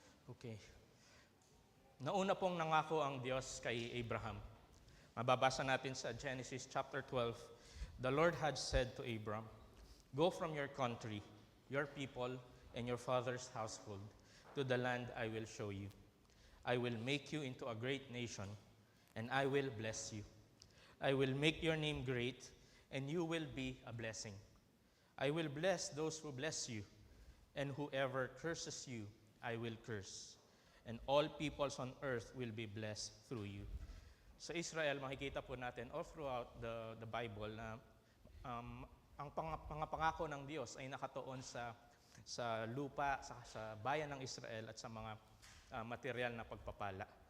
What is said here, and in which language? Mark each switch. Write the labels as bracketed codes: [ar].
[tl] Okay. Nauna pong nangako ang Diyos kay Abraham. Mababasa natin sa Genesis chapter 12. [en] The Lord had said to Abram, "Go from your country, your people, and your father's household to the land I will show you. I will make you into a great nation, and I will bless you. I will make your name great, and you will be a blessing. I will bless those who bless you, and whoever curses you, I will curse. And all peoples on earth will be blessed through you." [tl] Sa Israel, makikita po natin [en] all throughout the Bible [tl] na ang pangako ng Diyos ay nakatuon sa lupa, sa bayan ng Israel at sa mga material na pagpapala.